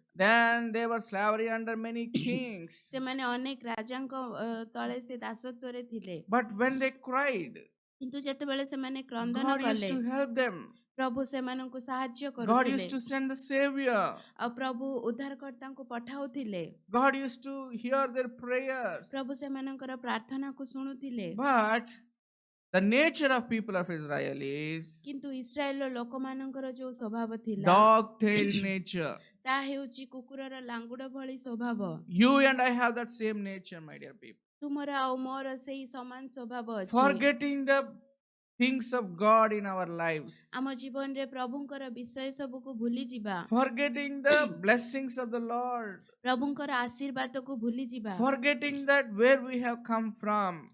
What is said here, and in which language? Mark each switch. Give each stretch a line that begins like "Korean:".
English: Then they were slavery under many kings.
Odia: ସେମାନେ ଅନେକ ରାଜାଙ୍କ ତଳେ ସେ ଦାସତ୍ୱରେ ଥିଲେ।
English: But when they cried,
Odia: କିନ୍ତୁ ଯେତେବେଳେ ସେମାନେ କ୍ରନ୍ଦନ
English: God used
Odia: କଲେ,
English: to help them.
Odia: ପ୍ରଭୁ ସେମାନଙ୍କୁ ସାହାଯ୍ୟ
English: God
Odia: କରୁଥିଲେ।
English: used to send the Savior.
Odia: ଆଉ ପ୍ରଭୁ ଉଦ୍ଧାରକର୍ତ୍ତାଙ୍କୁ ପଠାଉଥିଲେ।
English: God used to hear their prayers.
Odia: ପ୍ରଭୁ ସେମାନଙ୍କର ପ୍ରାର୍ଥନାକୁ ଶୁଣୁଥିଲେ।
English: But the nature of people of Israel is
Odia: କିନ୍ତୁ ଇସ୍ରାଏଲର ଲୋକମାନଙ୍କର ଯୋଉ ସ୍ୱଭାବ ଥିଲା,
English: dog-tailed nature.
Odia: ତାହା ହେଉଛି କୁକୁରର ଲାଙ୍ଗୁଡ଼ ଭଳି ସ୍ୱଭାବ।
English: You and I have that same nature, my dear people.
Odia: ତୁମର ଆଉ ମୋର ସେଇ ସମାନ ସ୍ୱଭାବ ଅଛି।
English: Forgetting the things of God in our lives.
Odia: ଆମ ଜୀବନରେ ପ୍ରଭୁଙ୍କର ବିଷୟ ସବୁକୁ ଭୁଲି ଯିବା।
English: Forgetting the blessings of the Lord.
Odia: ପ୍ରଭୁଙ୍କର ଆଶୀର୍ବାଦକୁ ଭୁଲି ଯିବା।
English: Forgetting that where we have come from.